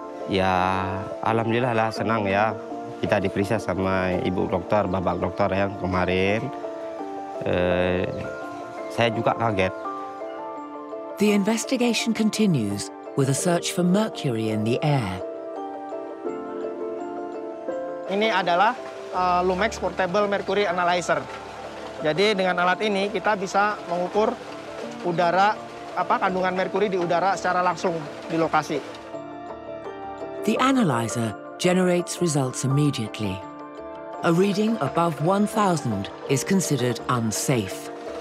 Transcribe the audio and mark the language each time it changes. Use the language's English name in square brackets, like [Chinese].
[Indonesian] Ya, alhamdulillah lah senang ya. Kita diperiksa sama ibu dokter, bapak dokter yang kemarin. Saya juga kaget. [English] The investigation continues with a search for mercury in the air. [Indonesian] Ini adalah Lumex Portable Mercury Analyzer. Jadi dengan alat ini kita bisa mengukur udara, kandungan merkuri di udara secara langsung di lokasi. [English] The analyzer generates results immediately. A reading above 1,000 is considered unsafe.